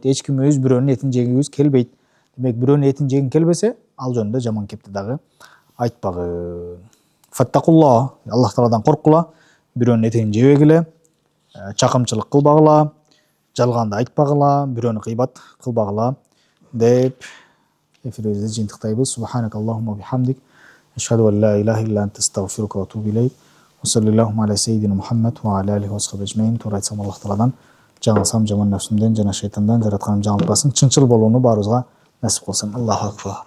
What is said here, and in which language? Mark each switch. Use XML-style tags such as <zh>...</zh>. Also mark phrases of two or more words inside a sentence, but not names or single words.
<ky>Эч ким өз бирөөнүн этин жегибиз келбейт. Демек, бирөөнүн этин жегин келбесе, ал жөнүндө жаман кепти дагы айтпагын. Фаттакуллах, Аллах Тааладан корккула, бирөөнүн этин жебегиле, чакымчылык кылбагыла, жалганды айтпагыла, бирөөнү гыйбат кылбагыла деп эфирибизди жыйынтыктайбыз.</ky> <ar>سبحانك اللهم بحمدك، أشهد أن لا إله إلا أنت أستغفرك وأتوب إليك. وصلى الله على سيدنا محمد وعلى آله وأصحابه أجمعين.</ar> <ky>Туура айтсам, Аллах Тааладан жаңылсам жаман нәфсимден жана шайтандан жаратканым жаңылтпасын. Чынчыл болууну баарыбызга насип кылсын.</ky> <ar>الله أكبر.</ar>